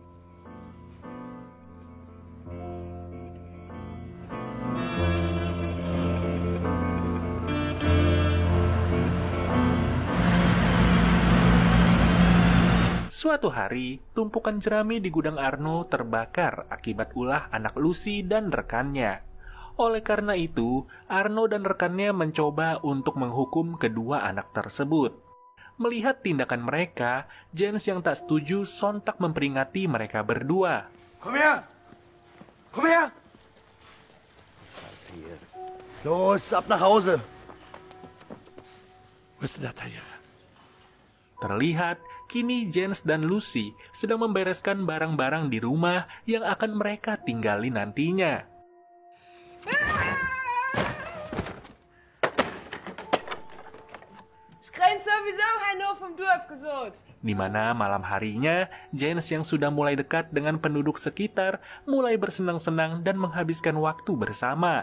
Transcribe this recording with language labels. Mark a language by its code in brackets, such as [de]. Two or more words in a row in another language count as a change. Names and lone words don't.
[id] Suatu hari, tumpukan jerami di gudang Arno terbakar akibat ulah anak Lucy dan rekannya. Oleh karena itu, Arno dan rekannya mencoba untuk menghukum kedua anak tersebut. Melihat tindakan mereka, Jens yang tak setuju sontak memperingati mereka berdua. [de] Komm her! Komm her! Los, ab nach Hause! [id] Terlihat, kini Jens dan Lucy sedang membereskan barang-barang di rumah yang akan mereka tinggali nantinya. Di mana malam harinya, Jens yang sudah mulai dekat dengan penduduk sekitar mulai bersenang-senang dan menghabiskan waktu bersama.